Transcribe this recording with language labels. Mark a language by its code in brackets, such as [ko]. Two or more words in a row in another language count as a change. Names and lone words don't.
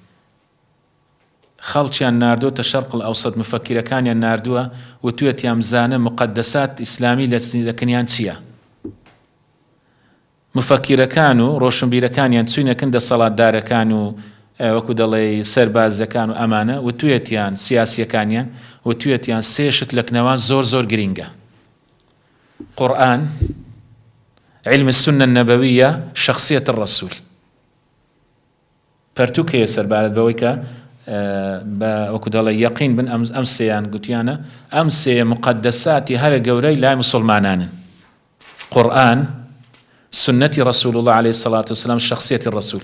[ckb] خەڵکیان ناردۆتە [ar] شەرق الئەوسەط [ckb] مفەکرەکانیان ناردووە و توێتیان بزانە مقەدەسات ئیسلامی لە دەکنیان چییە. مفەکرەکان و ڕۆشنبیرەکانیان چوینەکەن دەسەڵاتدارەکان و وەکو دەڵێ سەربازەکان و ئەمانە و توێتیان سیاسیەکانیان و توێتیان سێشت لەکنەوە زۆر زۆر گرنگە. قورئان، [ar] علم السنة النبوية، شخصية الرسول. [ckb] پەرتووکەیە سەربارەت بەوەی کە وەکو دەڵێ یەقین بن ئەم سێیان گوتیانە ئەم سێ مقەدەساتی هەرە گەورەی لای مسلمانانن: قورئان، سنەتی [ar] ڕەسوڵ الله عەلەیهی سەڵات وسەلام، [ckb] شخصیەتی ڕەسوول.